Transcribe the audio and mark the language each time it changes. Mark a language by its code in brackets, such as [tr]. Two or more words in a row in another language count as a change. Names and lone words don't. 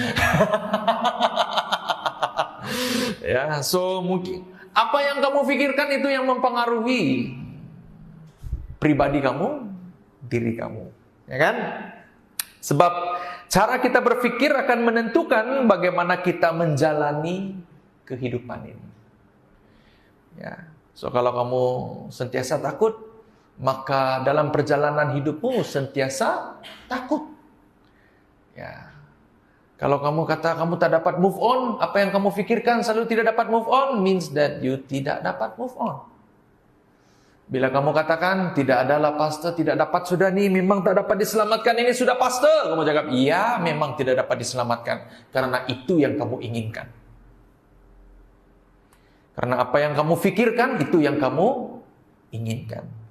[ms] Ya, so mungkin apa yang kamu pikirkan itu yang mempengaruhi pribadi kamu, diri kamu. Ya kan? Sebab cara kita berpikir akan menentukan bagaimana kita menjalani kehidupan ini. Ya, so kalau kamu sentiasa takut, maka dalam perjalanan hidupmu sentiasa takut. Ya, kalau kamu kata kamu tak dapat [en] move on, [ms] apa yang kamu pikirkan selalu tidak dapat [en] move on, means that you [ms] tidak dapat [en] move on. [ms] Bila kamu katakan, tidak adalah pastor, tidak dapat sudah nih, memang tak dapat diselamatkan, ini sudah pastor. Kamu cakap, iya memang tidak dapat diselamatkan. Karena itu yang kamu inginkan. Karena apa yang kamu pikirkan, itu yang kamu inginkan.